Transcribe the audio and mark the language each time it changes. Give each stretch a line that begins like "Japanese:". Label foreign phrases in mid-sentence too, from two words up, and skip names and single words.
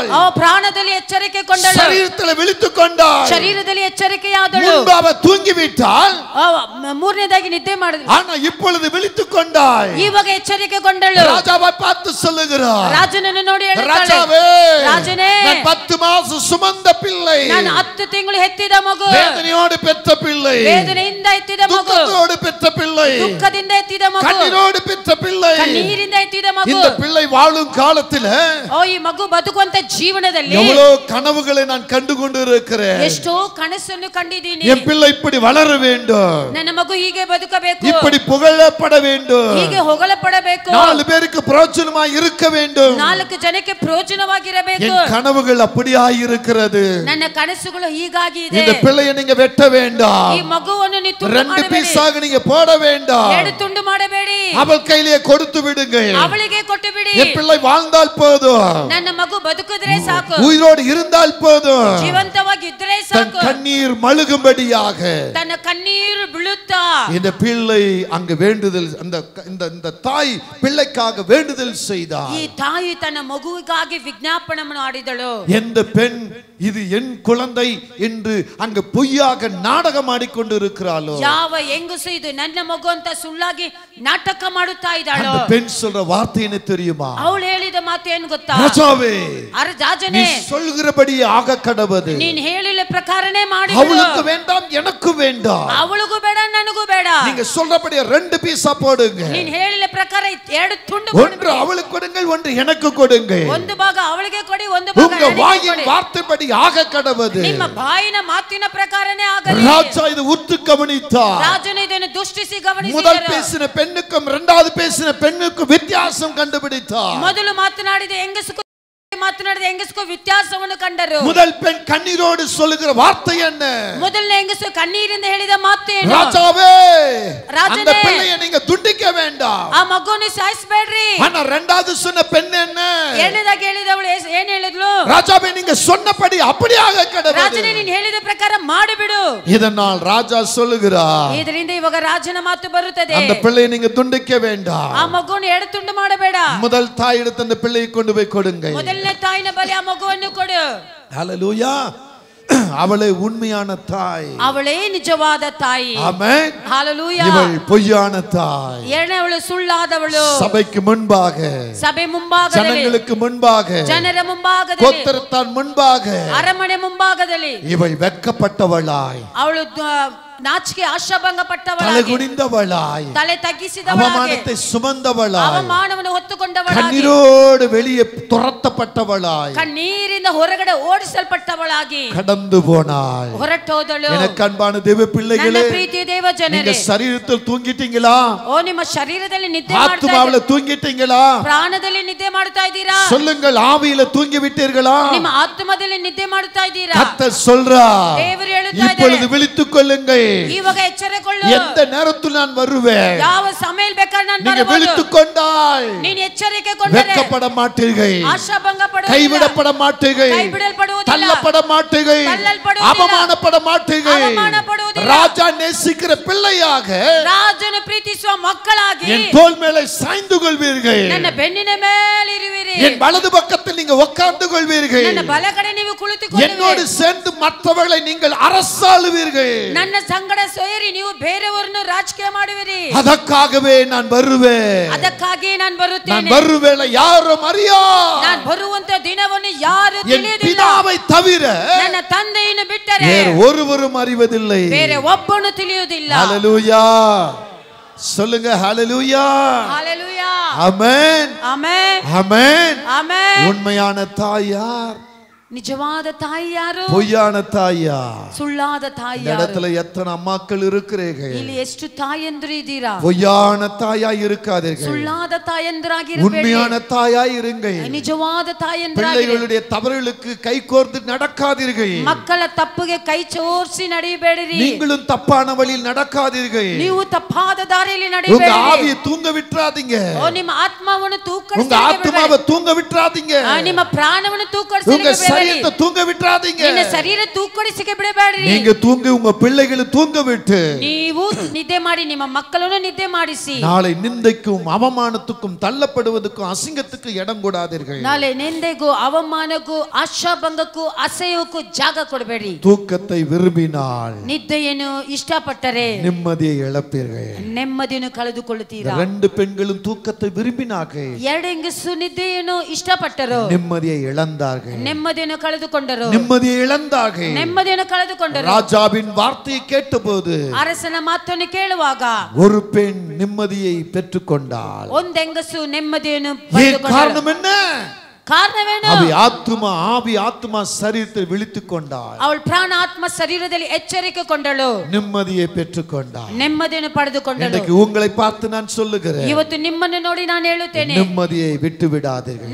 Kannada: ಅವಳು ಪ್ರಾಣದಲ್ಲಿ ಎಚ್ಚರಿಕೆ ಕೊಂಡಳು.
Tamil: ಶರೀರದಲ್ಲಿ விழித்துக் கொண்டாள்.
Kannada: ಶರೀರದಲ್ಲಿ ಎಚ್ಚರಿಕೆಯಾದಳು.
Tamil: முன்பு அவள் தூங்கிவிட்டாள்.
Kannada: ಮೂರನೇದಾಗಿ ನಿದ್ದೆ ಮಾಡಿದಳು.
Tamil: ஆனா இப்பொழுது விழித்துக் கொண்டாள்.
Kannada: ಇವಾಗ ಎಚ್ಚರಿಕೆಗೊಂಡಳು.
Tamil: ராஜாவை பார்த்து சொல்லுகிறார்.
Kannada: ರಾಜನನ್ನು ನೋಡಿ ಹೇಳುತ್ತಾಳೆ,
Tamil: ராஜாவே,
Kannada: ರಾಜನೇ,
Tamil: நான் 10 மாதம் சுமந்த பிள்ளை,
Kannada: ನಾನು 10 ತಿಂಗಳು ಹೆತ್ತಿದ ಮಗು,
Tamil: வேதனையோடு பெற்ற பிள்ளை,
Kannada: ವೇದನೆಯಿಂದ ಎತ್ತಿದ ಮಗು,
Tamil: துக்கத்தோடு பெற்ற பிள்ளை,
Kannada: ದುಃಖದಿಂದ ಎತ್ತಿದ ಮಗು,
Tamil: கண்ணீரோடு பெற்ற பிள்ளை,
Kannada: ಕಣ್ಣೀರಿಂದ ಎತ್ತಿದ ಮಗು.
Tamil: இந்த பிள்ளை வாழும் காலத்தில்
Kannada: ಈ ಮಗು ಬದುಕುವಂತ ಜೀವನದಲ್ಲಿ
Tamil: எவ்வளவு கனவுகளை நான் கண்டு கொண்டிருக்கிறேன்.
Kannada: ಎಷ್ಟೋ ಕನಸನ್ನು ಕಂಡಿದ್ದೀನಿ.
Tamil: என் பிள்ளை இப்படி வளர வேண்டும்,
Kannada: ನನ್ನ ಮಗು ಹೀಗೆ ಬದುಕಬೇಕು,
Tamil: இப்படி புகழப்பட வேண்டும்,
Kannada: ಹೀಗೆ ಹೊಗಳಪಡಬೇಕು,
Tamil: 4 பேருக்கு பிரயோஜனமாய் இருக்க வேண்டும்.
Kannada: 4 ಜನಕ್ಕೆ ಪ್ರಯೋಜನವಾಗಿರಬೇಕು.
Tamil: என் கனவுகள் அப்படியாய் இருக்கிறது.
Kannada: ನನ್ನ ಕನಸುಗಳು ಹೀಗಾಗಿ ಇದೆ.
Tamil: இந்த பிள்ளையை நீங்க வெட்ட வேண்டாம்.
Kannada: ಈ ಮಗುವನ್ನು ನೀವು ತುಂಡು 2 ಮಾಡಬೇಡಿ,
Tamil: பீஸாக நீங்க போட வேண்டாம்.
Kannada: 2 ತುಂಡು ಮಾಡಬೇಡಿ,
Tamil: அவள் கையிலே கொடுத்து விடுங்கள்.
Kannada: ಅವಳಿಗೆ ಕೊಟ್ಟು ಬಿಡಿ.
Tamil: என் பிள்ளை வாழ்ந்தால் போதும்,
Kannada: ನನ್ನ ಮಗು ಬದುಕಿದ್ರೆ ಸಾಕು,
Tamil: உயிரோடு இருந்தால் போதும்,
Kannada: ಜೀವಂತವಾಗಿದ್ರೆ
Tamil: தன்
Kannada: ಸಾಕು,
Tamil: கண்ணீர் மழுகும்படியாக
Kannada: ತನ್ನ ಕಣ್ಣೀರು ಬೀಳುತ್ತಾ
Tamil: இந்த பிள்ளை அங்கு வேண்டுதல், இந்த தாய் பிள்ளைக்காக வேண்டுதல் செய்தார்.
Kannada: ಈ ತಾಯಿ ತನ್ನ ಮಗುವಿಗಾಗಿ ವಿಜ್ಞಾಪನೆ ಮಾಡಿದಳು.
Tamil: எந்த பெண் இது என் குழந்தை என்று அங்கு பொய்யாக நாடகம் ஆடிக்கொண்டு இருக்கிறாளோ,
Kannada: ಯಾವ ಹೆಂಗಸು ಇದು ನನ್ನ ಮಗು ಅಂತ ಸುಳ್ಳಾಗಿ ನಾಟಕ ಮಾಡುತ್ತಾ ಇದ್ದಾಳೋ,
Tamil: அந்த பெண் சொல்ற வார்த்தை என்ன தெரியுமா?
Kannada: ಅವಳು ಹೇಳಿದ ಮಾತು ಏನು ಗೊತ್ತಾ?
Tamil: ராஜாவே,
Kannada: ರಾಜನೇ,
Tamil: நீ சொல்கிறபடி ஆக கடவது.
Kannada: ನೀನ್ ಹೇಳಿದ ಪ್ರಕಾರನೇ ಮಾಡಿ.
Tamil: அவளுக்கு வேண்டாம், எனக்கு வேண்டாம்.
Kannada: ಅವಳಿಗೂ ಬೇಡ, ನನಗೂ ಬೇಡ.
Tamil: நீங்க சொல்றபடி 2 பீஸா போடுங்க.
Kannada: ನೀನ್ ಹೇಳಿದ ಪ್ರಕಾರ 2 ತುಂಡು
Tamil: ஒன்று அவளுக்கு கொடுங்கள், ஒன்று எனக்கு கொடுங்கள்.
Kannada: ಒಂದು ಭಾಗ ಅವಳಿಗೆ ಕೊಡಿ, ಒಂದು ಭಾಗ
Tamil: உங்க
Kannada: ನನಗೆ
Tamil: வாயின்
Kannada: ಕೊಡಿ.
Tamil: வார்த்தைப்படி ஆக கடவது.
Kannada: ನಿಮ್ಮ ಬಾಯಿನ ಮಾತಿನ ಪ್ರಕಾರನೇ ಆಗಲಿ.
Tamil: ராஜா இது உத்து கவனித்தார்.
Kannada: ರಾಜನು ಇದನ್ನು ದೃಷ್ಟಿಸಿ
Tamil: முதல்
Kannada: ಗಮನಿಸಿದರು.
Tamil: பேசின பெண்ணுக்கும் இரண்டாவது பேசின பெண்ணுக்கும் வித்தியாசம் கண்டுபிடித்தார்.
Kannada: ಮೊದಲು ಮಾತನಾಡಿದ ಹೆಂಗಸು ಮಾತನಾಡಿದ ಹೆಂಗಸು ವ್ಯತ್ಯಾಸವನ್ನು ಕಂಡರು.
Tamil: முதல் பெண் கண்ணீரோடு சொல்லுகிற வார்த்தை என்ன?
Kannada: ಮೊದಲನೇ ಹೆಂಗಸು ಕಣ್ಣೀರಿಂದ ಹೇಳಿದ ಮಾತು ಏನು?
Tamil: ராஜாவே,
Kannada: ராஜனே,
Tamil: அந்த பிள்ளையை நீங்க துண்டிக்க வேண்டாம்.
Kannada: ಆ ಮಗುವನ್ನು ಸಾಯಿಸಬೇಡ್ರಿ.
Tamil: ஆனா இரண்டாவது சொன்ன பெண் என்ன?
Kannada: ಎರಡನೇದಾಗಿ ಹೇಳಿದವಳು ಏನು ಹೇಳಿದ್ಲು?
Tamil: ராஜாவே, நீங்க சொன்னபடி அப்படியாக கடவுள்.
Kannada: ರಾಜನೇ, ನೀನು ಹೇಳಿದ ಪ್ರಕಾರ ಮಾಡಿಬಿಡು.
Tamil: இதனால் ராஜா சொல்லுகிறார்,
Kannada: ಇದರಿಂದ ಇವಾಗ ರಾಜನ ಮಾತು ಬರುತ್ತದೆ.
Tamil: அந்த பிள்ளையை நீங்க துண்டிக்க வேண்டாம்.
Kannada: ಆ ಮಗುವನ್ನು ಎರಡು ತುಂಡು ಮಾಡಬೇಡ.
Tamil: முதல் தாய் எடுத்து அந்த பிள்ளையை கொண்டு போய் கொடுங்க.
Kannada: ಮೊದಲನೇ ತಾಯಿನ ಬಳಿ ಆ ಮಗುವನ್ನು ಕೊಡು.
Tamil: ஹல்லேலூயா. அவளே உண்மையான தாய்,
Kannada: ಅವಳೇ ನಿಜವಾದ ತಾಯಿ.
Tamil: ஆமென். ஹalleluya. இவள் பொய்யான தாய்.
Kannada: ಎರಡನೇವಳು ಸುಳ್ಳಾದವಳು.
Tamil: சபைக்கு முன்பாக,
Kannada: ಸಭೆ ಮುಂಭಾಗದಲ್ಲಿ,
Tamil: ஜனங்களுக்கு முன்பாக,
Kannada: ಜನರ ಮುಂಭಾಗದಲ್ಲಿ,
Tamil: கோத்திரத்தான் முன்பாக
Kannada: ಅರಮನೆ ಮುಂಭಾಗದಲ್ಲಿ
Tamil: இவள் வெட்கப்பட்டவளாய்,
Kannada: ಅವಳು ನಾಚಿಕೆ ಆಶಾಭಂಗ ಪಟ್ಟವಳಾಗಿ,
Tamil: தலகுனிந்தவளாய்,
Kannada: ತಲೆ ತಗ್ಗಿಸಿದವಳಾಗಿ,
Tamil: அவமானத்தை சுமந்தவளாய்,
Kannada: ಅವಮಾನವನ್ನು ಹೊತ್ತುಕೊಂಡವಳಾಗಿ,
Tamil: கண்ணீரோடு வெளியே துரத்தப்பட்டவளாய்,
Kannada: ಕಣ್ಣೀರಿಂದ ಹೊರಗಡೆ ಓಡಿಸಲ್ಪಟ್ಟವಳಾಗಿ
Tamil: கடந்து போனாள்.
Kannada: ಹೊರಟೋದಳು.
Tamil: எனக்கு அன்பான தேவ பிள்ளைகளே,
Kannada: ನನ್ನ ಪ್ರೀತಿಯ ದೇವ
Tamil: நீங்க
Kannada: ಜನರೇ,
Tamil: சரீரத்தில் தூங்கிட்டீங்களா?
Kannada: ಓ ನಿಮ್ಮ ಶರೀರದಲ್ಲಿ ನಿದ್ದೆ ಮಾಡ್ತಾ
Tamil: ஆத்துமாவில
Kannada: ಇದ್ದೀರಾ?
Tamil: தூங்கிட்டீங்களா?
Kannada: ಪ್ರಾಣದಲ್ಲಿ ನಿದ್ದೆ ಮಾಡ್ತಾ ಇದ್ದೀರಾ?
Tamil: சொல்லுங்கள், ஆவியில தூங்கி விட்டீர்களா?
Kannada: ನಿಮ್ಮ ಆತ್ಮದಲ್ಲಿ ನಿದ್ದೆ ಮಾಡ್ತಾ ಇದ್ದೀರಾ?
Tamil: கர்த்தர் சொல்றார்,
Kannada: ದೇವರು ಹೇಳ್ತಾ
Tamil: இப்பொழுது
Kannada: ಇದ್ದಾರೆ,
Tamil: விழித்துக் கொள்ளுங்கள்.
Kannada: ಇವಾಗ ಎಚ್ಚರಗೊಳ್ಳು.
Tamil: எந்த நேரத்தில் நான் வருவேன்,
Kannada: ಯಾವ ಸಮಯ ಬೇಕಾದ್ರೆ ನಾನು
Tamil: நீங்க
Kannada: ಬರಬಹುದು.
Tamil: விழித்துக் கொண்டால்
Kannada: ನೀನು ಎಚ್ಚರಿಕೆ ಕೊಂಡರೆ
Tamil: வெட்கப்பட மாட்டீர்கள்,
Kannada: ಆಶಾಭಂಗ ಪಡುವುದಿಲ್ಲ,
Tamil: கைவிடப்பட மாட்டீர்கள்,
Kannada: கைவிடಲ್ಪಡುವುದಿಲ್ಲ,
Tamil: தள்ளப்பட மாட்டீர்கள், தள்ளல்படுவதில்லை, அவமானப்பட மாட்டீர்கள். அவமானப்படுவதில்லை. ராஜா நேசிக்கிற பிள்ளையாக
Kannada: ರಾಜನು ಪ್ರೀತಿಸುವ ಮಕ್ಕಳಾಗಿ
Tamil: என் தோள் மேலே சாய்ந்து கொள்வீர்கள்.
Kannada: ನನ್ನ ಬೆನ್ನಿನ ಮೇಲೆ ಇರುವಿರಿ.
Tamil: என் வலது பக்கத்தில் நீங்க உட்கார்ந்து கொள்வீர்கள்.
Kannada: ನನ್ನ ಬಲಗಡೆ ನೀವು ಕುಳಿತುಕೊಳ್ಳುವಿರಿ.
Tamil: என்னோடு சேர்ந்து மற்றவர்களை நீங்கள் அரசாளுவீர்கள்.
Kannada: ನನ್ನ ಸಂಗಡ ಸೇರಿ ನೀವು ಬೇರೆಯವರನ್ನು ರಾಜಕೀಯ ಮಾಡುವಿರಿ.
Tamil: ಅದಕ್ಕಾகவே நான் வருவேன்.
Kannada: ಅದಕ್ಕಾಗಿ ನಾನು ಬರುತ್ತೇನೆ.
Tamil: நான் வருவேளை யாரும் அறியா.
Kannada: ನಾನು ಬರುವಂತ ದಿನವನ್ನು ಯಾರು ತಿಳಿಯುವುದಿಲ್ಲ.
Tamil: பிதாவை தவிர
Kannada: ನನ್ನ ತಂದೆಯನ್ನು ಬಿಟ್ಟರೆ
Tamil: வேறு ஒருவரும் அறிவதில்லை.
Kannada: ಬೇರೆ ಒಬ್ಬನು ತಿಳಿಯುವುದಿಲ್ಲ.
Tamil: ஹalleluya. சொல்லுங்க ஹalleluya. ஹalleluya. ஆமென். ஆமென். ஆமென். ஆமென். உண்மையான தாய் யார்?
Kannada: ನಿಜವಾದ ತಾಯಿ ಯಾರು?
Tamil: பொய்யான தாய் யார்?
Kannada: ಸುಳ್ಳಾದ ತಾಯಿ
Tamil: இந்த
Kannada: ಯಾರು?
Tamil: இடத்துல எத்தனை அம்மாக்கள் இருக்கிறீர்கள்?
Kannada: ಇಲ್ಲಿ ಎಷ್ಟು ತಾಯಂದಿರು ಇದ್ದೀರಾ?
Tamil: பொய்யான தாயாய் இருக்காதீர்கள்.
Kannada: ಸುಳ್ಳಾದ ತಾಯಂದಿರಾಗಿರಬೇಡಿ.
Tamil: உண்மையான தாயாய் இருங்கள்.
Kannada: ನಿಜವಾದ ತಾಯಂದಿರಾಗಿರಿ.
Tamil: பிள்ளைகளுடைய தவறுகளுக்கு கைகோர்த்து நடக்காதீர்கள்.
Kannada: ಮಕ್ಕಳ ತಪ್ಪಿಗೆ ಕೈ ಚೋರ್ಸಿ ನಡೆಯಬೇಡಿರಿ.
Tamil: நீங்களும் தப்பான வழியில் நடக்காதீர்கள்.
Kannada: ನೀವು ತಪ್ಪಾದ ದಾರಿಯಲ್ಲಿ
Tamil: உங்க
Kannada: ನಡೆಯಬೇಡಿ.
Tamil: ஆவியை தூங்க விட்டுறாதீங்க.
Kannada: ನಿಮ್ಮ ಆತ್ಮವನ್ನು
Tamil: உங்க ஆத்மாவை தூங்க விட்டுறாதீங்க.
Kannada: ನಿಮ್ಮ ಪ್ರಾಣವನ್ನು
Tamil: உங்க
Kannada: ತೂಕಡಿಸಲಿಕ್ಕೆ
Tamil: சரீரத்தை தூங்க விட்டுறாதீங்க.
Kannada: ನಿನ್ನ ಶರೀರ ತೂಕಡಿಸಿಕೆ ಬಿಡಬೇಡಿ.
Tamil: நீங்க தூங்க உங்க பிள்ளைகளை தூங்க விட்டு
Kannada: ನೀವು ನಿದ್ದೆ ಮಾಡಿ ನಿಮ್ಮ ಮಕ್ಕಳನ್ನು ನಿದ್ದೆ ಮಾಡಿಸಿ.
Tamil: நாளை நிந்தைக்கும் அவமானத்துக்கும் தள்ளப்படுவதற்கும் அசிங்கத்துக்கு இடம் கொடாதீர்கள்.
Kannada: ನಾಳೆ ನಿಂದೆಗೂ ಅವಮಾನಕ್ಕೂ ಆಶಾಭಂಗಕ್ಕೂ ಅಸಹ್ಯಕ್ಕೂ ಜಾಗ ಕೊಡಬೇಡಿ.
Tamil: தூக்கத்தை விரும்பினால்
Kannada: ನಿದ್ದೆಯನ್ನು ಇಷ್ಟಪಟ್ಟರೆ
Tamil: நிம்மதியை இழப்பீர்கள்.
Kannada: ನೆಮ್ಮದಿಯನ್ನು ಕಳೆದುಕೊಳ್ಳುತ್ತೀರಾ.
Tamil: ரெண்டு பெண்களும் தூக்கத்தை விரும்பினார்கள்.
Kannada: ಎರಡು ಹೆಂಗಸು ನಿದ್ದೆಯನ್ನು ಇಷ್ಟಪಟ್ಟರು.
Tamil: நிம்மதியை இழந்தார்கள்.
Kannada: ನೆಮ್ಮದಿಯನ್ನು ಕಳೆದುಕೊಂಡರು.
Tamil: நிம்மதியை இழந்தார்கள்.
Kannada: ನೆಮ್ಮದಿಯನ್ನು ಕಳೆದುಕೊಂಡರು.
Tamil: ராஜாவின் வார்த்தையை கேட்டபோது
Kannada: ಅರಸನ ಮಾತನ್ನು ಕೇಳುವಾಗ
Tamil: ஒரு பெண் நிம்மதியை பெற்றுக்கொண்டாள்.
Kannada: ಒಂದು ಹೆಂಗಸು ನೆಮ್ಮದಿಯನ್ನು
Tamil: ஏன்
Kannada: ಪಡೆದುಕೊಂಡಳು.
Tamil: காரணம் என்ன?
Kannada: ಕಾರಣವೇನು?
Tamil: ஆவி ஆத்மா சரீரத்தில் விழித்துக் கொண்டாள்.
Kannada: ಅವಳು ಪ್ರಾಣ ಆತ್ಮ ಶರೀರದಲ್ಲಿ ಎಚ್ಚರಿಕೆ ಕೊಂಡಳು.
Tamil: நிம்மதியை பெற்றுக்கொண்டாள்.
Kannada: ನೆಮ್ಮದಿಯನ್ನು ಪಡೆದುಕೊಂಡಳು.
Tamil: இன்றைக்கு உங்களை பார்த்து நான் சொல்லுகிறேன்,
Kannada: ಇವತ್ತು ನಿಮ್ಮನ್ನು ನೋಡಿ ನಾನು ಹೇಳುತ್ತೇನೆ,
Tamil: நிம்மதியை விட்டு விடாதீர்கள்.